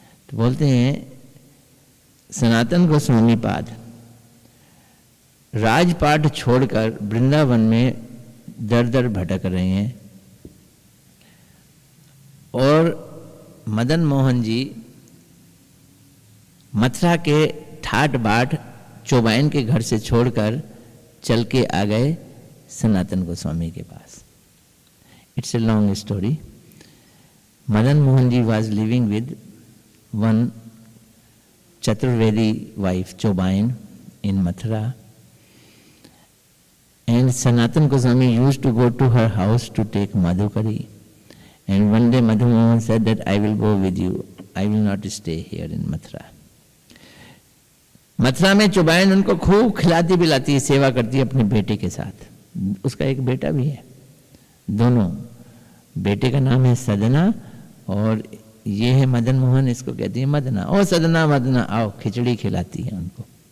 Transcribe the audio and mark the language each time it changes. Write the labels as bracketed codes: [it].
[hi] तो बोलते हैं सनातन गोस्वामी पाद राजपाट छोड़कर वृंदावन में दर दर भटक रहे हैं और मदन मोहन जी मथुरा के ठाट बाट चौबाइन के घर से छोड़कर चल के आ गए सनातन गोस्वामी के पास। [en] It's a long story. Madan Mohan ji was living with one Chaturvedi wife Chobain in Mathura, and Sanatan Goswami used to go to her house to take Madhukari, and one day Madhu Mohan said that I will go with you, I will not stay here in Mathura. [hi] Mathura में चौबाइन उनको खूब खिलाती पिलाती है, सेवा करती है अपने बेटे के साथ। उसका एक बेटा भी है, दोनों बेटे का नाम है सदना और ये है मदन मोहन, इसको कहती है मदना। ओ सदना मदना आओ, खिचड़ी खिलाती है उनको।